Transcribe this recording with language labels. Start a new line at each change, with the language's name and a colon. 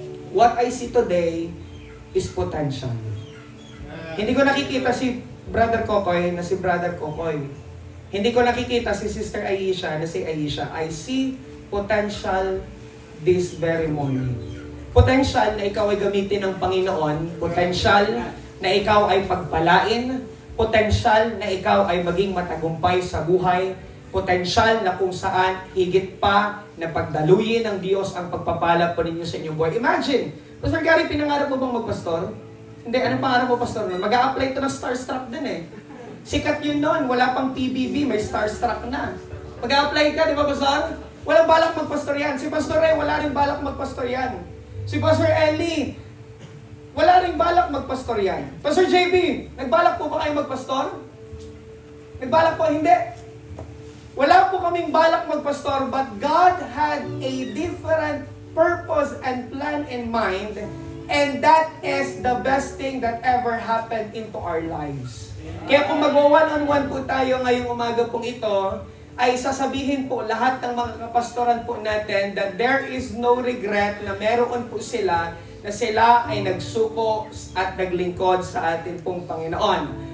Filipino: What I see today is potential. Hindi ko nakikita si Brother Kokoy na si Brother Kokoy. Hindi ko nakikita si Sister Aisha na si Aisha. I see potential this very morning. Potential na ikaw ay gamitin ng Panginoon. Potential na ikaw ay pagpalain. Potential na ikaw ay maging matagumpay sa buhay. Potential na kung saan higit pa na pagdaluyin ng Diyos ang pagpapala po ninyo sa inyong buhay. Imagine, Pastor Gary, pinangarap mo bang magpastor? Hindi, anong pangarap mo, Pastor? Mag-a-apply ito ng Starstruck din eh. Sikat yun noon, wala pang PBB, may Starstruck na. Mag-a-apply ka, di ba, Pastor? Walang balak magpastor yan. Si Pastor Ray, wala rin balak magpastor yan. Si Pastor Eli, wala rin balak magpastor yan. Pastor JB, nagbalak po ba kayo magpastor? Nagbalak po, hindi.
English: Wala po kaming balak magpastor, but God had a different purpose and plan in mind, and that is the best thing that ever happened into our lives.
Filipino: Kaya kung mag-one-on-one po tayo ngayong umaga pong ito, ay sasabihin po lahat ng mga kapastoran po natin that there is no regret na meron po sila na sila ay nagsuko at naglingkod sa atin pong Panginoon.